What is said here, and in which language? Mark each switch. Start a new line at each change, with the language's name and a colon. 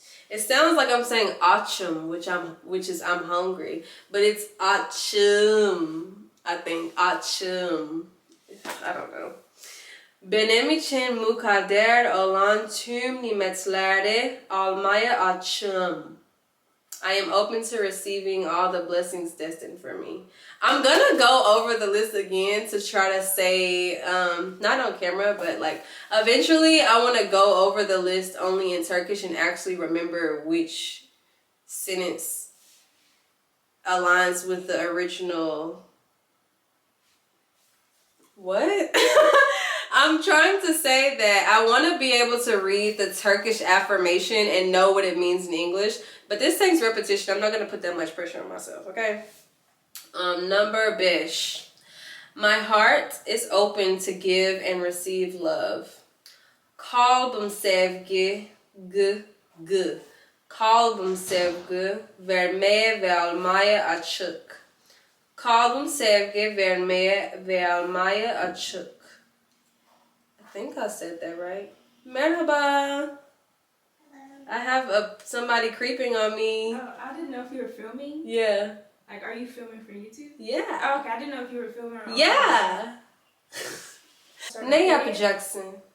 English: It sounds like I'm saying açım, which is I'm hungry, but it's açım. I think açım. I don't know.
Turkish: Benim için mukadder olan tüm nimetleri almaya açım.
English: I am open to receiving all the blessings destined for me. I'm gonna go over the list again to try to say, not on camera, but like eventually I want to go over the list only in Turkish and actually remember which sentence aligns with the original What? I'm trying to say that I want to be able to read the Turkish affirmation and know what it means in English. But this takes repetition. I'm not going to put that much pressure on myself, okay? Number 5. My heart is open to give and receive love.
Turkish: Kalbim sevgi, g. Kalbim sevgi, vermeye ve almaya açık. Kalbim sevgi, vermeye ve almaya açık.
English: I think I said that right. Merhaba. I have somebody creeping on me. Oh, I didn't know if you were filming. Yeah. Like, are you filming for YouTube? Yeah. Oh, okay. I didn't know if you were filming or
Turkish: Yeah. Ne yapacaksın?